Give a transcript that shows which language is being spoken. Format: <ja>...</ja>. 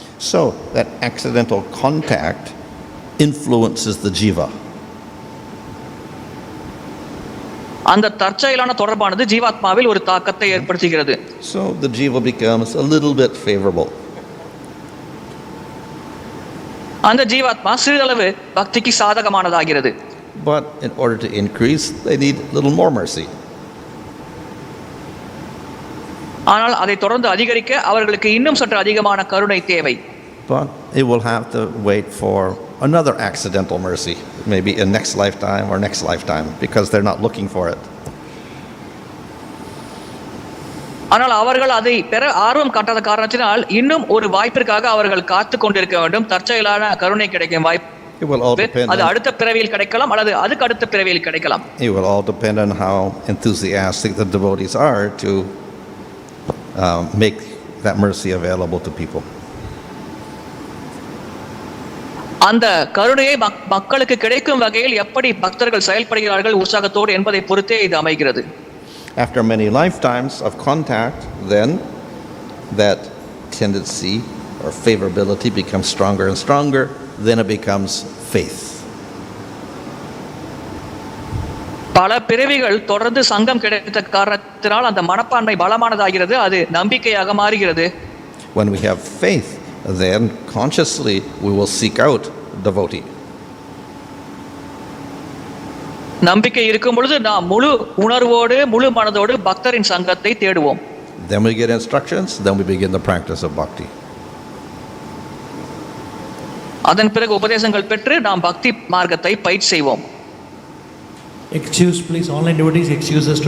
<en>So that accidental contact influences the jiva.</en> <ta>அந்த தற்செயலான தொடர்பானது ஜீவாத்மாவில் ஒரு தாக்கத்தை ஏற்படுத்துகிறது.</ta> <en>So the jiva becomes a little bit favorable.</en> <ta>அந்த ஜீவாத்மா சிறிதளவு பக்திக்கு சாதகமானதாகிறது.</ta> <en>But in order to increase, they need a little more mercy.</en> <ta>ஆனால் அதை தொடர்ந்து அதிகரிக்க அவர்களுக்கு இன்னும் சற்று அதிகமான கருணை தேவை.</ta> <en>But it will have to wait for another accidental mercy, maybe in next lifetime or next lifetime, because they're not looking for it.</en> <ta>ஆனால் அவர்கள் அதை பெற ஆர்வம் காட்டாத காரணத்தினால் இன்னும் ஒரு வாய்ப்பிற்காக அவர்கள் காத்து கொண்டிருக்க வேண்டும். தற்செயலான கருணை கிடைக்கும் வாய்ப்பு அது அடுத்த பிறவியில் கிடைக்கலாம், அல்லது அதுக்கு அடுத்த பிறவியில் கிடைக்கலாம்.</ta> <en>It will all depend on how enthusiastic the devotees are to make that mercy available to people.</en> <ta>அந்த கருணையை மக்களுக்கு கிடைக்கும் வகையில் எப்படி பக்தர்கள் செயல்படுகிறார்கள் உற்சாகத்தோடு என்பதை பொறுத்தே இது அமைகிறது.</ta> <en>After many lifetimes of contact, then that tendency or favorability becomes stronger and stronger, then it becomes faith.</en> <ta>பல பிறவிகள் தொடர்ந்து சங்கம் கிடைத்த காரணத்தினால் அந்த மனப்பான்மை பலமானதாகிறது, அது நம்பிக்கையாக மாறுகிறது.</ta> <en>When we have faith, then consciously we will seek out devotee.</en> <ta>நம்பிக்கை இருக்கும் பொழுது நாம் முழு உணர்வோடு முழு மனதோடு பக்தரின் சங்கத்தை தேடுவோம்.</ta> <en>Then we get instructions, then we begin the practice of bhakti.</en> <ta>அதன் பிறகு உபதேசங்கள் பெற்று நாம் பக்தி மார்க்கத்தை பயிற்சி செய்வோம்.</ta> <en>Excuse please, online devotees, excuse us today.</en>